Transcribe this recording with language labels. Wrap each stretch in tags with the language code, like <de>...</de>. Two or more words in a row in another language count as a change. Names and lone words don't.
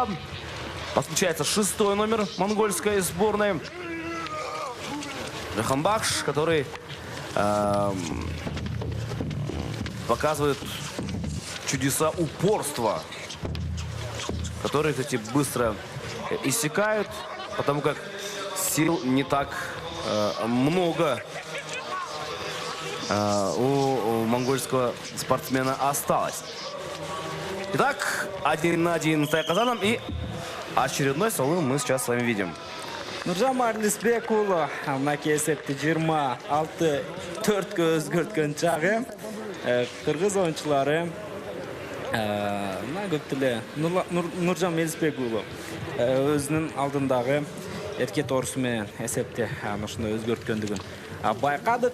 <ru>Подключается 6-й номер монгольской сборной Джаханбахш, который показывает чудеса упорства, которые, кстати, быстро иссякают, потому как сил не так много у монгольского спортсмена осталось. Итак, 1 на 1 с Тай-Казаном, и очередной салым мы сейчас с вами видим.</ru> <ky>Нуржан Марлисбек уулу мынакей эсепти 26-4 өзгөрткөн чагы кыргыз оюнчулары мына көп эле Нуржан Мелисбек уулу өзүнүн алдындагы эркет орусу менен эсепти ушундай өзгөрткөндүгүн байкадык.</ky>